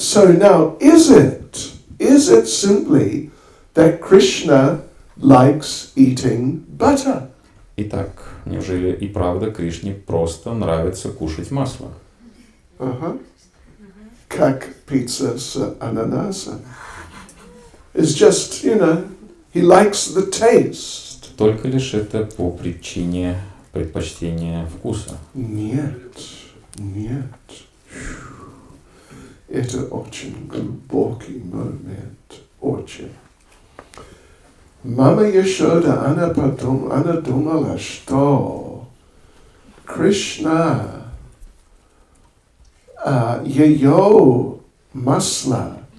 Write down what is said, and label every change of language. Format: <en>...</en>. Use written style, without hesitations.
<en>So now, is it simply that Krishna likes eating butter?</en> <ru>Итак, неужели и правда Кришне просто нравится кушать масло? Как пицца с ананасом.</ru> <en>It's just, he likes the taste.</en> <ru>Только лишь это по причине предпочтения вкуса. Нет. Это очень глубокий момент. Очень. Мама Яшода, она думала, что Кришна, ее масло</ru>